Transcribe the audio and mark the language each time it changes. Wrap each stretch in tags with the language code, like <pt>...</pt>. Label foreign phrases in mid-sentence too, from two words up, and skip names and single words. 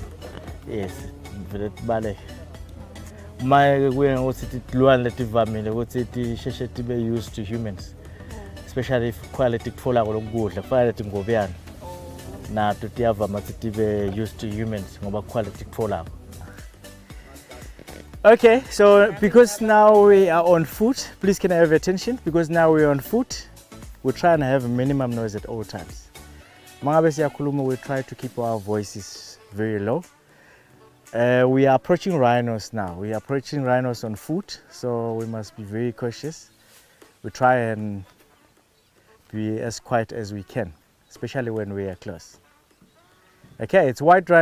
<ss>Yes, vele tibaleke. Maye kuye ngokuthi tilwane letivamile ukuthi tisheshe tibe</ss> <en>used to humans, especially if quality</en> <ss>kutfola lokudla kufanele tingobiyana nato tiyavama ukuthi tibe</ss> <en>used to humans</en> <ss>ngoba quality kutfola.</ss> <en>Okay, so because now we are on foot, please can I have your attention? Because now we're on foot, we're trying to have a minimum noise at all times.</en> <ss>Mangabe siyakhuluma,</ss> <en>we try to keep our voices very low. We are approaching rhinos now. We are approaching rhinos on foot, so we must be very cautious. We try and be as quiet as we can, especially when we are close. Okay, it's white rhinos.</en>